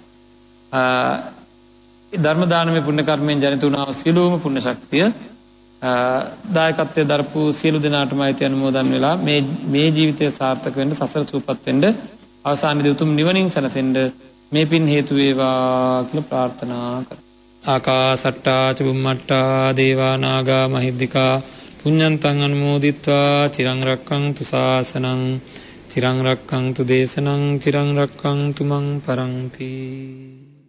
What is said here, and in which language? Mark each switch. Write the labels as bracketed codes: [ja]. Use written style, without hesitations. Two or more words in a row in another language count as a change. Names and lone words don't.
[si] ධර්ම දානමය පුණ්‍ය කර්මයෙන් ජනිත වුණා සියලුම පුණ්‍ය ශක්තිය දායකත්වයේ දරපු සියලු දෙනාටම අයිති අනුමෝදන් වෙලා මේ ජීවිතය සාර්ථක වෙන්න සසර සූපත් වෙන්න අවසානයේදී උතුම් නිවනින් සැනසෙන්න මේ පින් හේතු වේවා කියලා ප්‍රාර්ථනා කරා. [pi] ආකාසට්ටා චුම්මට්ටා දේවා නාග මහිද්దికා පුඤ්ඤන්තං අනුමෝදිත්වා චිරං රක්ඛන්තු ශාසනං චිරං රක්ඛන්තු දේශනං චිරං රක්ඛන්තු මං පරන්ති.